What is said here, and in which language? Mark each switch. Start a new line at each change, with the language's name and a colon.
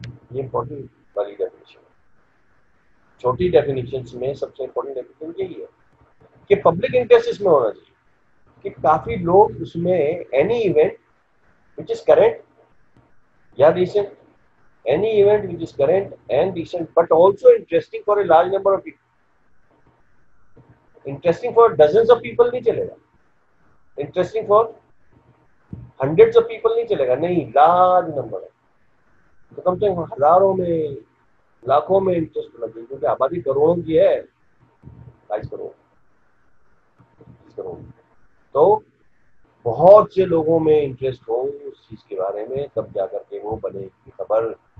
Urdu: یہ امپورٹنٹ والی ڈیفینیشن ہے. چھوٹی ڈیفینیشن میں سب سے امپورٹنٹ ڈیفینیشن یہی ہے کہ پبلک انٹرسٹ اس میں ہونا چاہیے، کہ کافی لوگ اس میں
English: Any event which is current یا recent, any event which is current and recent but also interesting for a large number of people. Interesting for dozens of people
Urdu: نہیں چلے گا،
English: interesting for hundreds of people نہیں چلے گا، نہیں large number ہے.
Urdu: تو کم سے کم ہزاروں میں لاکھوں میں انٹرسٹ ہونا چاہیے، کیونکہ آبادی کروڑوں کی ہے، 22 کروڑ 30 کروڑ. تو بہت سے لوگوں میں انٹرسٹ ہو اس چیز کے بارے میں تب جا کر کے وہ بنے گی خبر.